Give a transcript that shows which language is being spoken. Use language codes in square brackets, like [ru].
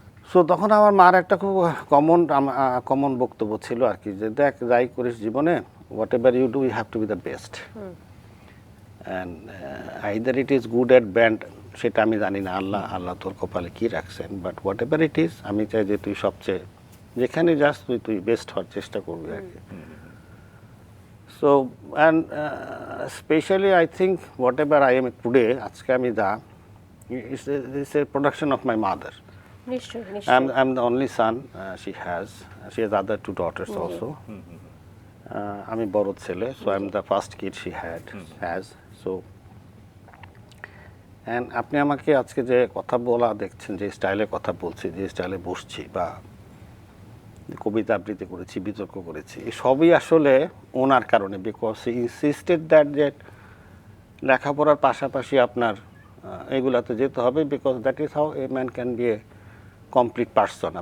[bn] So তখন আমার মার একটা খুব কমন বক্তব্য ছিল আর কি, যে দেখ, যাই করিস জীবনে, [en] whatever you do, you have to be the best, and either it is good at band, [bn] সেটা আমি জানি না, আল্লাহ তোর কপালে কী রাখছেন, [en] but whatever it is, [bn] আমি চাই যে তুই সবচেয়ে যেখানে যাস তুই বেস্ট হওয়ার চেষ্টা করবি আর কি। [en] so and specially I think whatever I am today, [bn] আজকে আমি যা, [en] It's a production of my mother. I'm the only son she has other 2 daughters also. [bn] আমি বড় ছেলে, [en] so I'm the first kid she has. [bn] So and আপনি আমাকে আজকে যে কথা বলা দেখছেন, যে স্টাইলে কথা বলছি, যে স্টাইলে বসছি, বা কবিতা আবৃত্তি করেছি, বিতর্ক করেছি, এই সবই আসলে ওনার কারণে, [en] because he insisted that [bn] যে লেখাপড়ার পাশাপাশি আপনার এগুলাতে যেতে হবে, [en] Because that is how a man can be a complete person.